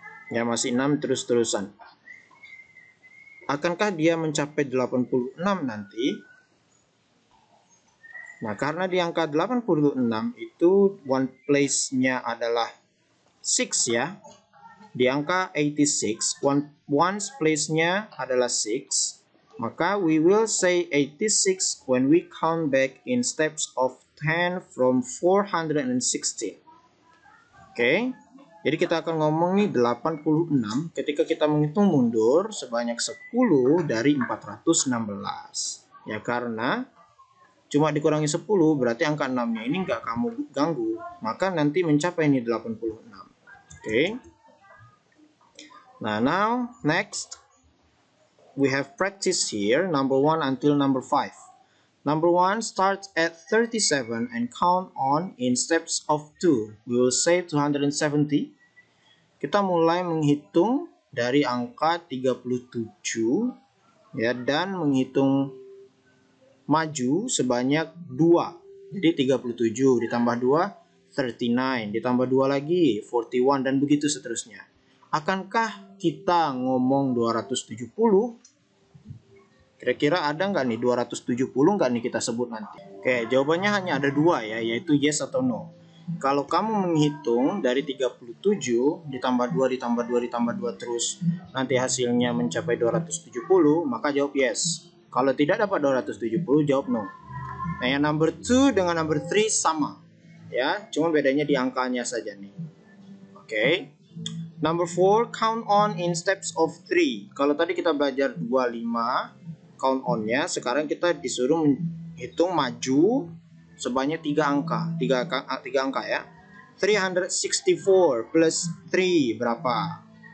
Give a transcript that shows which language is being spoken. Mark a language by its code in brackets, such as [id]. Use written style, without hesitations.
[id] Ya, masih 6 terus-terusan. Akankah dia mencapai 86 nanti? Nah, karena di angka 86 itu one place-nya adalah 6 ya. Di angka 86, ones place-nya adalah 6. [en] Maka we will say 86 when we count back in steps of 10 from 416. [id] Oke. Jadi kita akan ngomong nih 86 ketika kita menghitung mundur sebanyak 10 dari 416. Ya karena cuma dikurangi 10 berarti angka 6-nya ini nggak kamu ganggu. Maka nanti mencapai ini 86. Oke. [en] Now next we have practice here number 1 until number 5. Number 1 starts at 37 and count on in steps of 2. We will say 270. [id] Kita mulai menghitung dari angka 37 ya dan menghitung maju sebanyak 2. Jadi 37 ditambah 2 39, ditambah 2 lagi 41 dan begitu seterusnya. Akankah kita ngomong 270? Kira-kira ada nggak nih 270 nggak nih kita sebut nanti? Oke, jawabannya hanya ada 2 ya, yaitu yes atau no. Kalau kamu menghitung dari 37 ditambah 2 ditambah 2 ditambah 2 terus nanti hasilnya mencapai 270, maka jawab yes. Kalau tidak dapat 270, jawab no. Nah, yang number 2 dengan number 3 sama. Ya, cuma bedanya di angkanya saja nih. Oke. [en] Number 4, count on in steps of 3. [id] Kalau tadi kita belajar 25 count on-nya, sekarang kita disuruh menghitung maju sebanyak 3 angka. 3 angka ya. 364 plus 3 berapa?